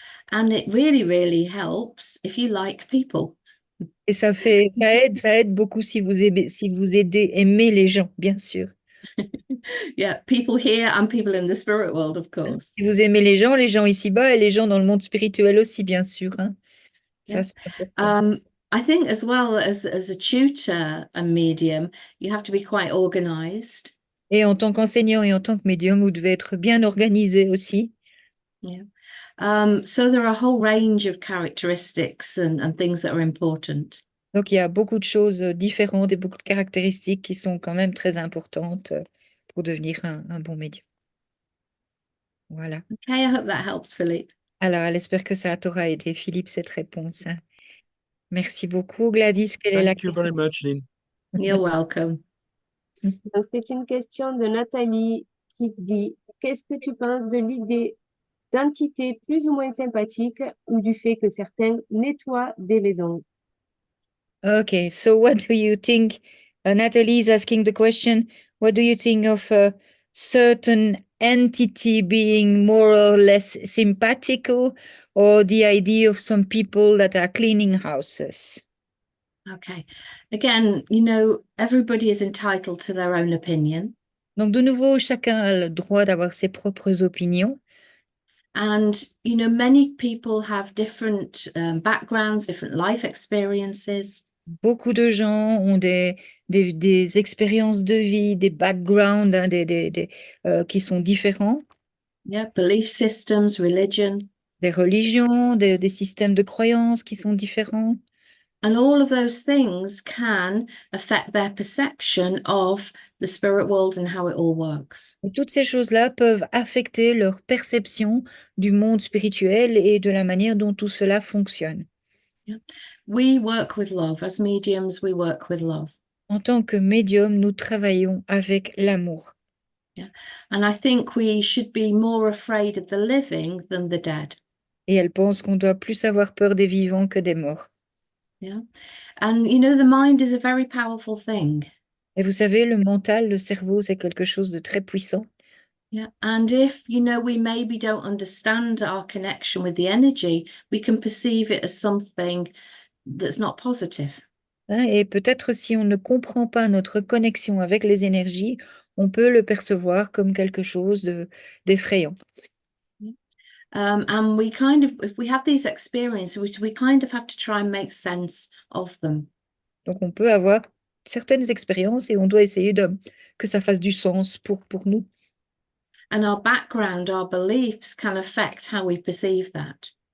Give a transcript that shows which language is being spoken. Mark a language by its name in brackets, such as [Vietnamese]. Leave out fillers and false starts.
[English] And it really, really helps if you like people. [French] Et ça aide beaucoup aimez les gens, bien sûr. [English] Yeah, people here and people in the spirit world, of course. [French] Si vous aimez les gens ici-bas et les gens dans le monde spirituel aussi, bien sûr. Hein. Ça, [English] Yeah. [French] c'est important. [English] I think as well as a tutor and medium, you have to be quite organized. [French] Et en tant qu'enseignant et en tant que médium, vous devez être bien organisé aussi. [English] Yeah. So there are a whole range of characteristics and things that are important. [French] Donc, il y a beaucoup de choses différentes et beaucoup de caractéristiques qui sont quand même très importantes pour devenir un bon médium. Voilà. [English] Okay, I hope that helps, Philippe. [French] Alors, elle espère que ça t'aura aidé, Philippe, cette réponse. Hein. Merci beaucoup, Gladys. Quelle est la [English] Thank you very [French] question? [English] much, Lynn. You're welcome. [French] Donc, c'est une question de Nathalie qui dit, qu'est-ce que tu penses de l'idée d'entités plus ou moins sympathiques ou du fait que certains nettoient des maisons? [English] Okay, so what do you think? Natalie is asking the question, what do you think of a certain entity being more or less sympathical, or the idea of some people that are cleaning houses? Okay. Again, you know, everybody is entitled to their own opinion. [French] Donc, de nouveau, chacun a le droit d'avoir ses propres opinions. [English] And, you know, many people have different backgrounds, different life experiences. [French] Beaucoup de gens ont des expériences de vie, des backgrounds hein, qui sont différents, [English] Yeah, belief systems, religion. [French] des religions, des systèmes de croyances qui sont différents. [English] And all of those things can affect their perception of the spirit world and how it all works. [French] Et toutes ces choses-là peuvent affecter leur perception du monde spirituel et de la manière dont tout cela fonctionne. [English] We work with love. As mediums, we work with love. [French] En tant que médium, nous travaillons avec l'amour. [English] And I think we should be more afraid of the living than the dead. [French] Et elle pense qu'on doit plus avoir peur des vivants que des morts. [English] Yeah. And you know, the mind is a very powerful thing. [French] Et vous savez, le mental, le cerveau, c'est quelque chose de très puissant. [English] Yeah. And if, you know, we maybe don't understand our connection with the energy, we can perceive it as something that's not positive. [French] Hein, et peut-être si on ne comprend pas notre connexion avec les énergies, on peut le percevoir comme quelque chose d'effrayant. [English] And we kind of, if we have these experiences, we kind of have to try and make sense of them. [French] Donc on peut avoir certaines expériences et on doit essayer que ça fasse du sens pour nous. [English] And our background, our beliefs can affect how we perceive that.